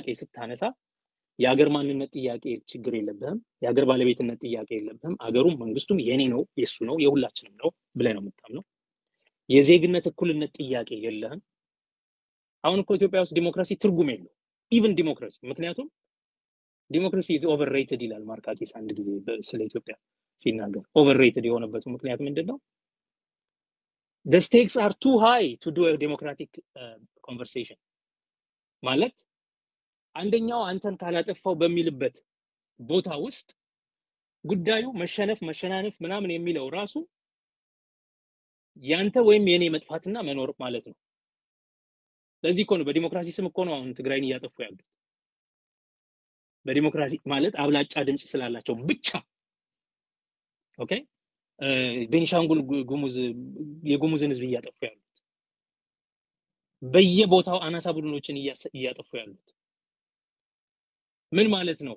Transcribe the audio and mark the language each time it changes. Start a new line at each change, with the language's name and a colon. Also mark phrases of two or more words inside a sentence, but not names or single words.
Amharic: ስታነሳ የሀገር ማንነት ጥያቄ ችግር የለብህም፣ የሀገር ባለቤትነት ጥያቄ የለብህም፣ አገሩም መንግስቱም የኔ ነው የሱ ነው የሁላችንም ነው ብለህ ነው የምታምነው። የዜግነት እኩልነት ጥያቄ የለህም። አሁን እኮ ኢትዮጵያ ውስጥ ዲሞክራሲ ትርጉም የለው ኢቭን ዲሞክራሲ። ምክንያቱም ዲሞክራሲ
English: is overrated
Amharic: ይላል ማርካኪስ አንድ ጊዜ ስለ ኢትዮጵያ ሲናገር። overrated የሆነበት ምክንያት ምንድነው?
English: the stakes are too high to do a democratic conversation
Amharic: ማለት አንደኛው አንተን ካላጠፋው በሚልበት ቦታ ውስጥ ጉዳዩ መሸናነፍ ምናምን የሚለው ራሱ ያንተ ወይም የኔ መጥፋትና መኖር ማለት ነው። ለዚህ እኮ ነው በዲሞክራሲ ስም እኮ ነው አሁን ትግራይን እያጠፉ ያሉት። በዲሞክራሲ ማለት አብላጫ ድምጽ ስላላቸው ብቻ። ኦኬ ቤኒሻንጉል ጉሙዝ የጉሙዝን ህዝብ እያጠፉ ያሉት፣ በየቦታው አናሳ ቡድኖችን እያጠፉ ያሉት ምን ማለት ነው?